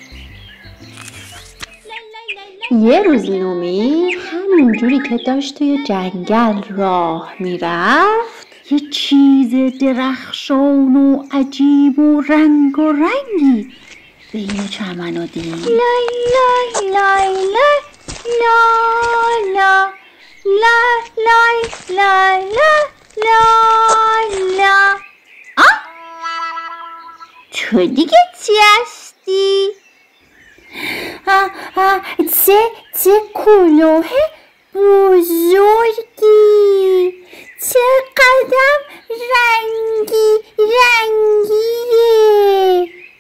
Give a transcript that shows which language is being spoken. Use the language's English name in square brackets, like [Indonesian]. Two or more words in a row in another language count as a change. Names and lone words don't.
[Persian] یه روز لومی همونجوری که داشت توی جنگل راه میرفت یه چیز درخشان و عجیب و رنگی بین چمنو دید. لای لای لای لای لا لا لای لای لای لا. تو دیگه چی هستی؟ چه کلاه بزرگی، چه قدم رنگیه.